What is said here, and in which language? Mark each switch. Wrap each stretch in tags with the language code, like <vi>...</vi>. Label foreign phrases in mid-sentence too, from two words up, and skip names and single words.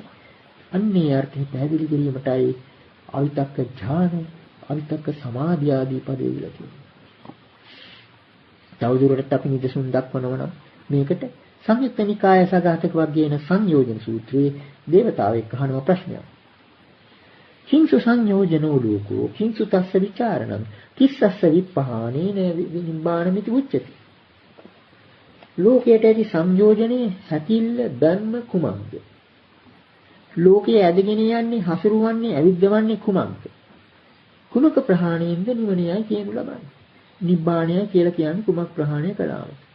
<si>අන්නේ අර්ථය පැහැදිලි කිරීමටයි අවිතක්ක ඥාන, අවිතක්ක සමාධිය ආදී පදේ විලා තියෙන්නේ. තවදුරටත් අපි නිදසුන් දක්වනවා නම් මේකට සංයුත්ත නිකාය සගතක වර්ගයේන සංයෝජන සූත්‍රයේ දේවතාවෙක් අහනවා ප්‍රශ්නයක්.</si> <pi>කිංසු සංයෝජනෝ ලෝකෝ කිංසු තස්ස විචාරණං කිස්සස්ස විප්පහානේන නිබ්බානමිති උච්චති.</pi> <si>ලෝකයට ඇති සංයෝජනේ හැකිල්ල ධර්ම කුමක්ද? ලෝකයේ ඇදගෙන යන්නේ හසුරුවන්නේ ඇවිද්දවන්නේ කුමක්ද? කුමක ප්‍රහාණයෙන්ද නිවනයයි කියනු ලබන්නේ. නිබ්බාණයයි කියලා කියන්නේ කුමක් ප්‍රහාණය කළාම.</si>